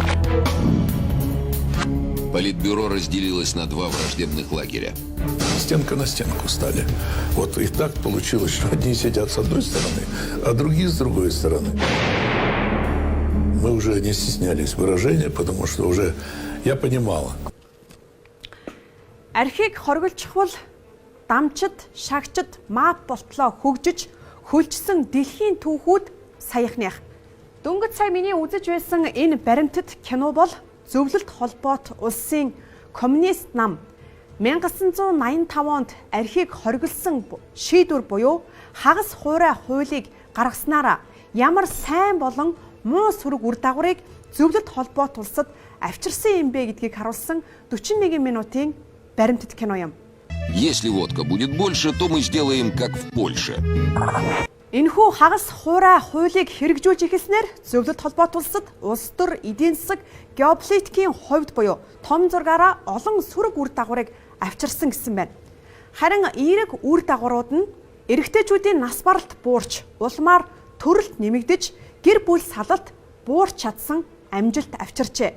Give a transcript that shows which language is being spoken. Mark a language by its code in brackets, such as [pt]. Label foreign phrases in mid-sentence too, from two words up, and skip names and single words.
[ru] Политбюро разделилось на два враждебных лагеря. Стенка на стенку стали. Вот и так получилось, что одни сидят с одной стороны, а другие с другой стороны. Мы уже не стеснялись выражения, потому что уже я понимала. [mn] Архийг хоригдчих бол дамчид, шагчид, мап болтлоо хөгжиж хөлжсөн дэлхийн түүхүүд саяхных. Дөнгөж сая миний үзэж байсан энэ баримтат кино бол Зөвлөлт холбоот улсын коммунист нам 1985 онд архийг хориглосон шийдвэр буюу хагас хуурай хуулийг гаргаснараа ямар сайн болон муу сүрэг үр дагаврыг Зөвлөлт холбоот улсад авчирсан юм бэ гэдгийг харуулсан 41 минутын баримтат кино юм. [ru] Если водка будет больше, то мы сделаем как в Польше. [mn] Энэхүү хагас хуурай хуулийг хэрэгжүүлж эхэлснээр Зөвлөлт холбоот улсад улс төр эдийн засаг геополитикийн хувьд буюу том зургаараа олон сүрэг үр дагаврыг авчирсан гэсэн байна. Харин эерэг үр дагаврууд нь эрэгтэйчүүдийн нас баралт буурч, улмаар төрөлт нэмэгдэж, гэр бүл салалт буурч чадсан амжилт авчирчээ.